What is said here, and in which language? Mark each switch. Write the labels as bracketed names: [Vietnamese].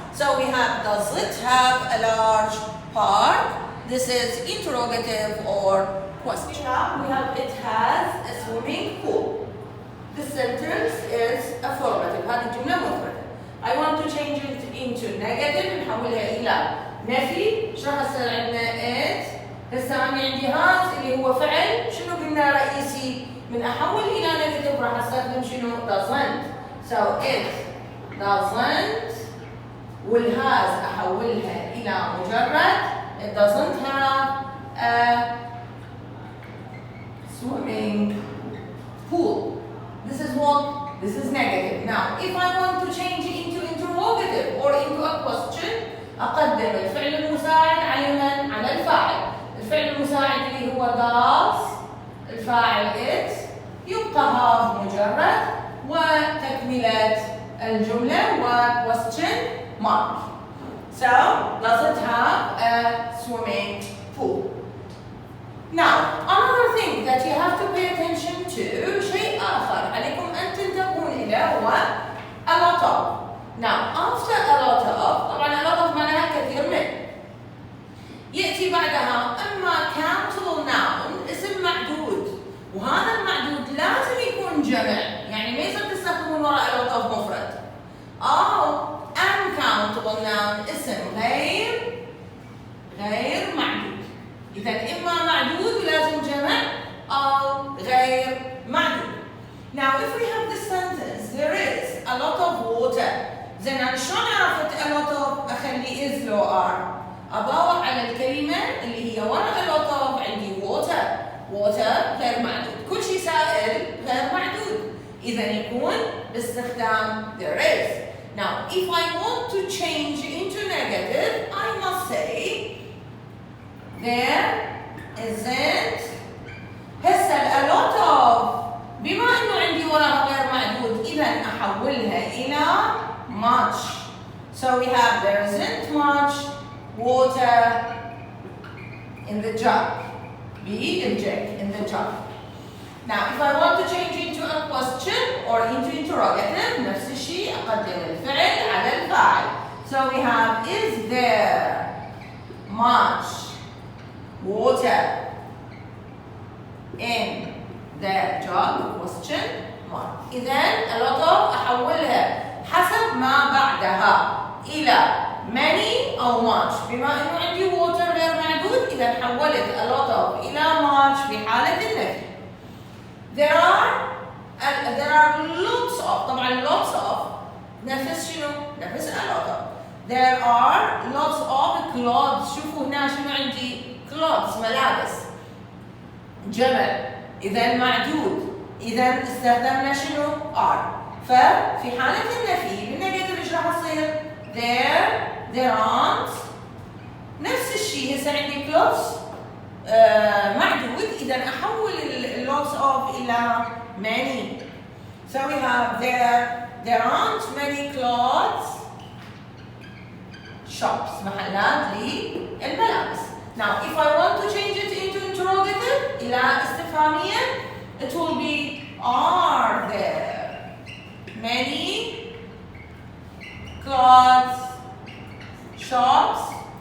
[English] So we have does it have a large park. This is interrogative or question. We have it has a swimming pool. This sentence is affirmative. [Arabic] هذه الجملة مفردة. [English] I want to change it into negative، [Arabic] نحولها إلى نفي. ايش راح يصير عندنا؟ it. هسه أنا عندي has اللي هو فعل، شنو قلنا رئيسي؟ من أحول إلى negative راح أستخدم شنو؟ doesn't. [English] So it doesn't، [Arabic] والهاز أحولها إلى مجرد. [English] It doesn't have a swimming pool. This is what? This is negative. Now, if I want to change it into interrogative or into a question، [Arabic] أقدم الفعل المساعد على من؟ على الفاعل. الفعل المساعد اللي هو does، الفاعل it، يبقى have مجرد، وتكملة الجملة و question mark. [English] So, does it have a swimming pool? Now, another thing that you have to pay attention to، [Arabic] شيء آخر عليكم أن تنتبهون إليه هو [English] a lot of. Now, after a lot of، طبعاً a lot of [Arabic] معناها كثير من. يأتي بعدها إما countable noun، اسم معدود، وهذا المعدود لازم يكون جمع، يعني ما يصير تستخدمون وراء a lot of مفرد. أو uncountable noun، اسم غير معدود. إذا إما معدود ولازم جمع، أو غير معدود. [English] Now if we have this sentence there is a lot of water، [Arabic] زين أنا شلون عرفت a lot of أخلي is لو are؟ أدور على الكلمة اللي هي ورا a lot of، عندي water غير معدود، كل شيء سائل غير معدود، إذا يكون باستخدام there is. [English] Now if I want to change into negative I must say there isn't. [Arabic] هسه a lot of بما انه عندي وراها غير معدود اذا احولها الى much. [English] So we have there isn't much water in the jug. in the jug. Now if I want to change into a question or into interrogative [Arabic] نفس الشيء اقدم الفعل على الفاعل. [English] So we have is there much water in the jug question mark. [Arabic] إذا a lot of أحولها حسب ما بعدها إلى many أو much. بما إنه عندي water غير معدود إذا حولت a lot of إلى much في حالة النفي. [English] There are lots of، طبعا lots of [Arabic] نفس شنو؟ نفس [English] a lot of. There are lots of clothes. [Arabic] شوفوا هنا شنو عندي؟ clothes ملابس جمع، إذا معدود، إذا استخدمنا شنو؟ are. ففي حالة النفي بالنيجاتيف ايش راح يصير؟ [English] there aren't، [Arabic] نفس الشيء هسه عندي clothes معدود، إذا أحول lots of إلى many. [English] So we have there aren't many clothes shops، [Arabic] محلات للملابس. [English] Now if I want to change it into interrogative [Arabic] إلى استفهامية [English] it will be are there many clothes shops?